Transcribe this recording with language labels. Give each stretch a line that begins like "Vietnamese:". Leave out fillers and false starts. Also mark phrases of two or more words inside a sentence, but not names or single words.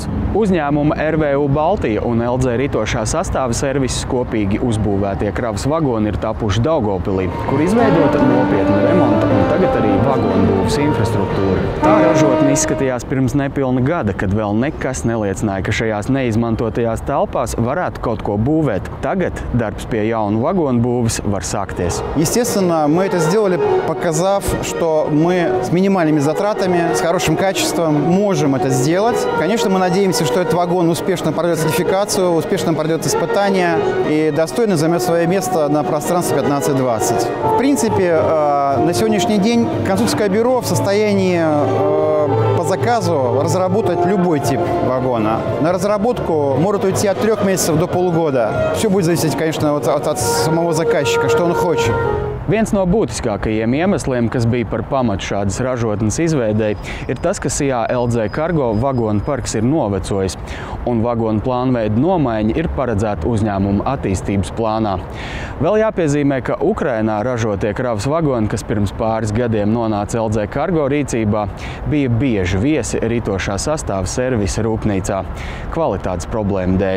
Latvian: Uzņēmuma RVU Baltija un LZ ritošā sastāva servises kopīgi uzbūvētie kravas vagoni ir tapuši Daugavpilī, kur izveidota nopietna remonta un tagad arī vagonu būves infrastruktūra. Tā ražotne izskatījās pirms nepilna gada, kad vēl nekas neliecināja, ka šajās neizmantotajās telpās varētu kaut ko būvēt. Tagad darbs pie jaunu vagonu būves var sākties.
Russian: Естественно, мы это сделали, показав, что мы с минимальными затратами, с хорошим качеством можем это сделать. Конечно, мы надеемся, что этот вагон успешно пройдет сертификацию, успешно пройдет испытания и достойно займет свое место на пространстве 15-20. В принципе, на сегодняшний день конструкторское бюро в состоянии по заказу разработать любой тип вагона. На разработку может уйти от 3 месяцев до полугода. Все будет зависеть, конечно, от самого заказчика, что он хочет.
Latvian: Viens no būtiskākajiem iemesliem, kas bija par pamatu šādas ražotnes izveidei, ir tas, ka Sijā LZ Cargo vagonu parks ir novecojis, un vagonu plānveida nomaiņa ir paredzēta uzņēmuma attīstības plānā. Vēl jāpiezīmē, ka Ukrainā ražotie kravas vagoni, kas pirms pāris gadiem nonāca LZ Cargo rīcībā, bija bieži viesi ritošā sastāva servisa rūpnīcā kvalitātes problēmu dēļ.